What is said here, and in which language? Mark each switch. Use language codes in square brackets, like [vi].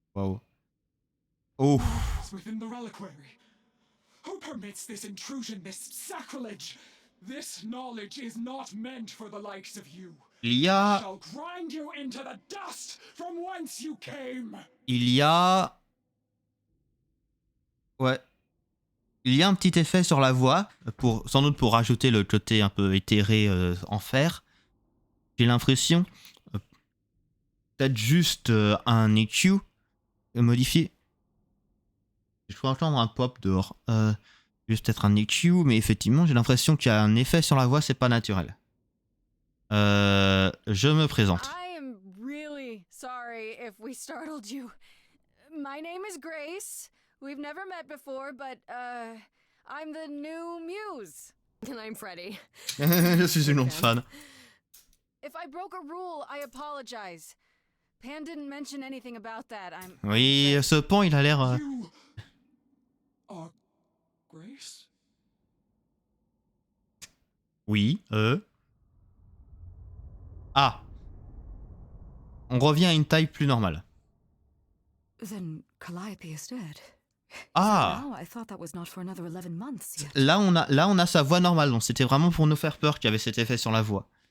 [en] Waouh. Oh. It's within the reliquary. Who permits this intrusion, this sacrilege? This knowledge is not meant for the likes of you. [fr] Il y a. [en] Shall grind you into the dust from whence you came. [fr] Il y a. Ouais. Il y a un petit effet sur la voix, sans doute pour rajouter le côté un peu éthéré en fer. J'ai l'impression. Peut-être juste un EQ modifié. Je peux entendre un pop dehors. Juste peut-être un EQ, mais effectivement, j'ai l'impression qu'il y a un effet sur la voix, c'est pas naturel. Je me présente. [en] I am really sorry if we startled you. My name is Grace. We've never met before, but I'm the new muse. And I'm Freddy. [fr] Je suis une autre fan. [en] If I broke a rule, I apologize. Pan didn't mention anything about that. [fr] Oui, ce pan, il a l'air. [en] You are Grace? [fr] Oui, Ah. On revient à une taille plus normale. [en] Then Calliope is dead. Ah. Now I thought that was not for another 11 months yet. [fr] Là, on a sa voix normale, donc c'était vraiment pour nous faire peur qu'il y avait cet effet sur la voix.